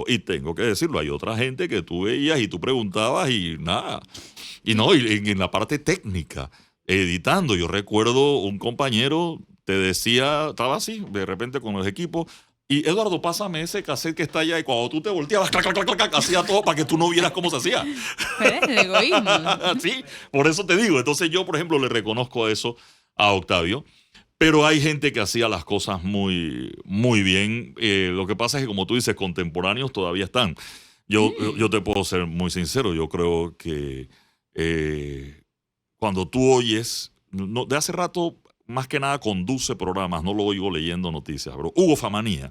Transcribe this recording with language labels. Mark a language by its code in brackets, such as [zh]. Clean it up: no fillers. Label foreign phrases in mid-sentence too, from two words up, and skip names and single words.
[es] Y tengo que decirlo, hay otra gente que tú veías y tú preguntabas y nada. Y no, y en la parte técnica, editando, yo recuerdo un compañero te decía, estaba así, de repente con los equipos, y Eduardo, pásame ese cassette que está allá, y cuando tú te volteabas, clac, clac, clac, clac, hacía todo para que tú no vieras cómo se hacía. ¿Ves? El egoísmo. Sí, por eso te digo. Entonces yo, por ejemplo, le reconozco eso a Octavio, pero hay gente que hacía las cosas muy, muy bien. Lo que pasa es que, como tú dices, contemporáneos todavía están. Yo te puedo ser muy sincero, yo creo que cuando tú oyes, de hace rato, más que nada conduce programas, no lo oigo leyendo noticias, pero Hugo Famanía.